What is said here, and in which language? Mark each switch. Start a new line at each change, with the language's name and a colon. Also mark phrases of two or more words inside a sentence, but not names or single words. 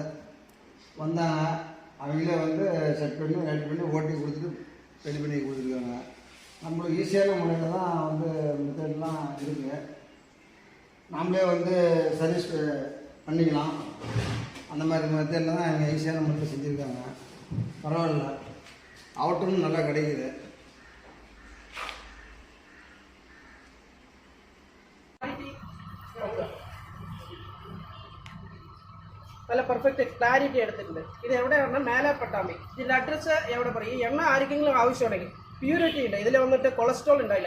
Tamil: வந்தாங்க, அவங்களே வந்து செட் பண்ணி ரெடி பண்ணி ஓட்டி கொடுத்துட்டு ரெடி பண்ணி கொடுத்துருக்காங்க. நம்மளுக்கு ஈஸியான முறையில் தான் வந்து மெத்தட்லாம் இருக்குது. நாமளே வந்து சர்வீஸ் பண்ணிக்கலாம். அந்த மாதிரி மெத்தடில் தான் அவங்க ஈஸியான முறையில் செஞ்சுருக்காங்க. பரவாயில்ல. அவுட்டரும் நல்லா கிடைக்குது.
Malayalam: നല്ല പെർഫെക്റ്റ് ക്ലാരിറ്റി എടുത്തിട്ടുണ്ട്. ഇത് എവിടെ പറഞ്ഞാൽ മേലെ പട്ടാമ്പി. ഇതിൻ്റെ അഡ്രസ്സ് എവിടെ പറയും. എണ്ണ ആർക്കെങ്കിലും ആവശ്യമുണ്ടെങ്കിൽ പ്യൂരിറ്റി ഉണ്ട്. ഇതിൽ വന്നിട്ട് കൊളസ്ട്രോൾ ഉണ്ടായില്ല.